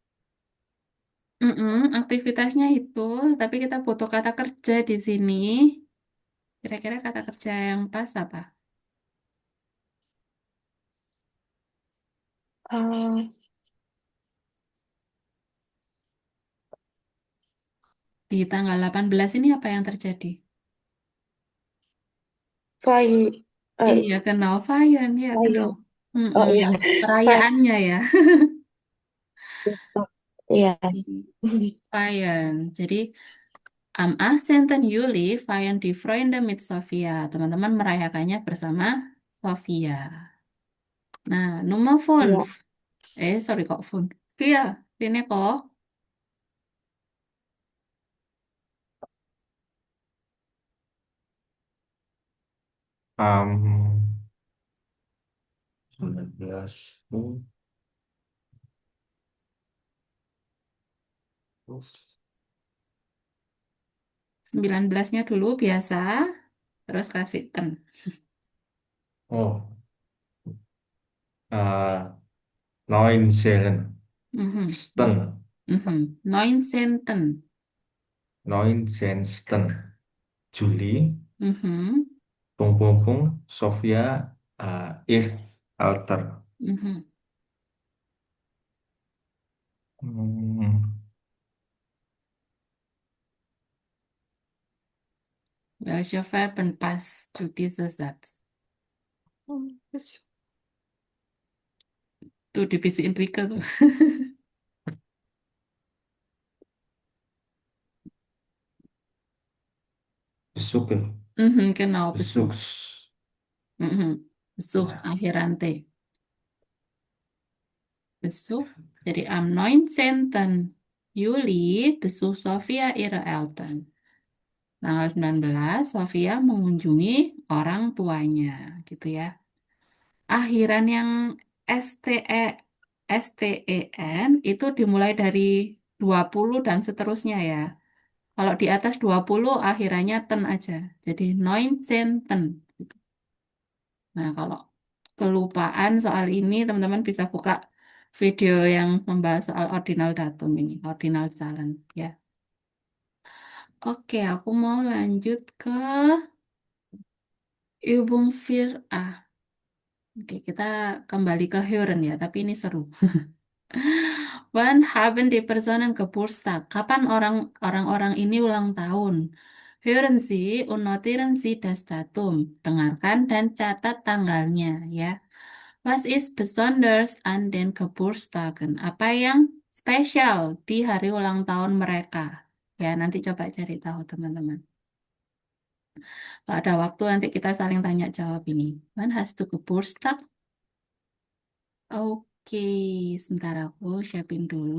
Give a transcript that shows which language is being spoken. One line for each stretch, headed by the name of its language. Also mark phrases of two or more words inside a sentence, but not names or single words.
Indonesian: Aktivitasnya itu, tapi kita butuh kata kerja di sini. Kira-kira kata kerja yang pas apa? Di tanggal 18 ini apa yang terjadi? Iya,
German: genau, feiern. Ya, genau.
Indonesian: Oh iya. Perayaannya ya. Iya.
German: Feiern. Jadi, am 18. Juli feiern die Freunde mit Sophia.
Indonesian: Teman-teman merayakannya bersama Sophia. Nah, Nummer 5. Sorry kok 5. Iya, ini kok.
German: Am 19.
Indonesian: Terus 19-nya dulu biasa. Terus kasih ten. Oh. 19.
German: Sten. 19. 19. Juli. Mhm. Pung pung pung. Sofia ihr Alter. Welche Verben passt zu diesem Satz?
Indonesian: Tuh dibisikin Rika tuh.
German: Besuch. Genau, Besuch. Besuchs.
Indonesian: Besuch, akhiran T.
German: Besuch. Jadi am 19. Juli besuch Sophia ihre Eltern.
Indonesian: Tanggal 19, Sophia mengunjungi orang tuanya, gitu ya. Akhiran yang STEN itu dimulai dari 20 dan seterusnya ya. Kalau di atas 20 akhirannya ten aja. Jadi 19. Nah, kalau kelupaan soal ini, teman-teman bisa buka video yang membahas soal ordinal datum ini,
German: ordinal Zahlen
Indonesian: ya. Oke, aku mau lanjut ke Übung 4a. Oke, kita kembali ke Hören ya, tapi ini seru.
German: Wann haben die Personen Geburtstag?
Indonesian: Kapan orang-orang ini ulang tahun?
German: Hören Sie und notieren Sie das Datum.
Indonesian: Dengarkan dan catat tanggalnya ya.
German: Was ist besonders an den Geburtstagen?
Indonesian: Apa yang spesial di hari ulang tahun mereka? Ya, nanti coba cari tahu teman-teman. Kalau ada waktu nanti kita saling tanya jawab ini.
German: Wann hast du Geburtstag?
Indonesian: Oke, sebentar aku siapin dulu.